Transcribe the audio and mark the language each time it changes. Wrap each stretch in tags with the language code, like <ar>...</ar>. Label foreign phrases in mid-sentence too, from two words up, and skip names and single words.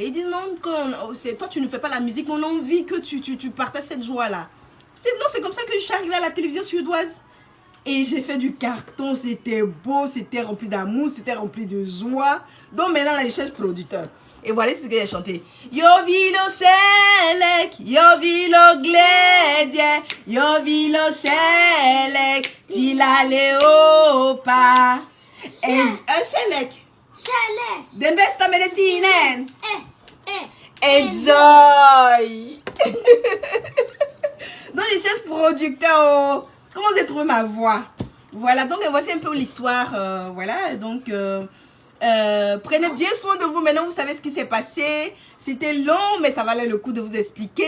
<fr>Ils disent non, toi tu ne fais pas la musique, mais on a envie que tu partages cette joie là. Non, c'est comme ça que je suis arrivée à la télévision suédoise. Et j'ai fait du carton, c'était beau, c'était rempli d'amour, c'était rempli de joie. Donc maintenant, là, je cherche producteur. Et voilà ce que j'ai chanté. Yo vilo selek, yo vilo gledje, yo vilo selek, tila leopa. Et selek. Chalet.</fr> <sv>Den besta medicinen.</sv> <fr>Enjoy. Enjoy. Donc je cherche producteur. Comment j'ai trouvé ma voix? Voilà, donc voici un peu l'histoire. Voilà, donc prenez bien soin de vous. Maintenant, vous savez ce qui s'est passé. C'était long, mais ça valait le coup de vous expliquer.</fr>